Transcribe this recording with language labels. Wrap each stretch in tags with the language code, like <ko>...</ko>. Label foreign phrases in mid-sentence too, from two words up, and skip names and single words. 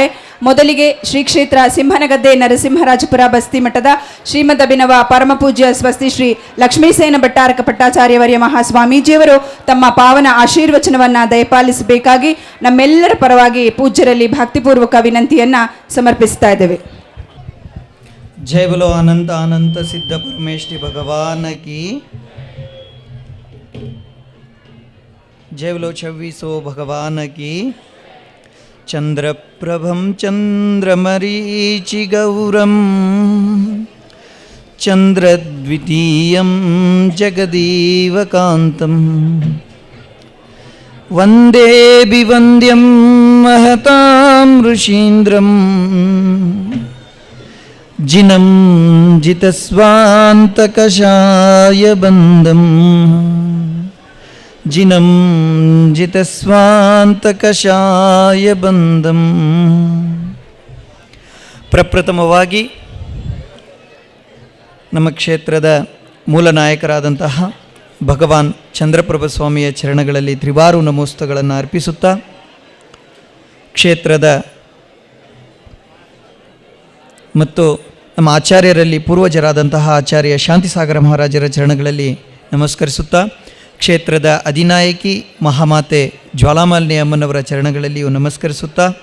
<kn>ಮೊದಲಿಗೆ ಶ್ರೀ ಕ್ಷೇತ್ರ ಸಿಂಹನಗದ್ದೆ ನರಸಿಂಹರಾಜಪುರ ಬಸ್ತಿ ಮಠದ ಶ್ರೀಮದ್ ಅಭಿನವ ಪರಮಪೂಜ್ಯ ಸ್ವಸ್ತಿ ಶ್ರೀ ಲಕ್ಷ್ಮೀಸೇನ ಭಟ್ಟಾರಕ ಪಟ್ಟಾಚಾರ್ಯವರ್ಯ ಮಹಾಸ್ವಾಮೀಜಿಯವರು ತಮ್ಮ ಪಾವನ ಆಶೀರ್ವಚನವನ್ನು ದಯಪಾಲಿಸಬೇಕಾಗಿ ನಮ್ಮೆಲ್ಲರ ಪರವಾಗಿ ಪೂಜ್ಯರಲ್ಲಿ ಭಕ್ತಿಪೂರ್ವಕ ವಿನಂತಿಯನ್ನು ಸಮರ್ಪಿಸ್ತಾ ಇದ್ದೇವೆ.</kn> <hi>जय बोलो अनंत अनंत सिद्ध परमेष्टि भगवान की जय बोलो 26 भगवान की.</hi> <sa>चंद्रप्रभं चंद्रमरीचि गौरम चंद्रद्वितीयं जगदीवकान्तं वंदे विवन्द्यं महतां ऋषीन्द्रम् जिनं जितस्वान्तकषाय बन्धं जिनं जितस्वान्तकषाय बन्धं.</sa> <kn>ಪ್ರಪ್ರಥಮವಾಗಿ ನಮ್ಮ ಕ್ಷೇತ್ರದ ಮೂಲ ನಾಯಕರಾದಂತಹ ಭಗವಾನ್ ಚಂದ್ರಪ್ರಭ ಸ್ವಾಮಿಯ ಚರಣಗಳಲ್ಲಿ ತ್ರಿವಾರು ನಮೋಸ್ತುಗಳನ್ನು ಅರ್ಪಿಸುತ್ತಾ ಕ್ಷೇತ್ರದ ಮತ್ತು ನಮ್ಮ ಆಚಾರ್ಯರಲ್ಲಿ ಪೂರ್ವಜರಾದಂತಹ ಆಚಾರ್ಯ ಶಾಂತಿಸಾಗರ ಮಹಾರಾಜರ ಚರಣಗಳಲ್ಲಿ ನಮಸ್ಕರಿಸುತ್ತಾ ಕ್ಷೇತ್ರದ ಅಧಿನಾಯಕಿ ಮಹಾಮಾತೆ ಜ್ವಾಲಾಮಾಲಿನಿ ಅಮ್ಮನವರ ಚರಣಗಳಲ್ಲಿಯೂ ನಮಸ್ಕರಿಸುತ್ತಾ</kn>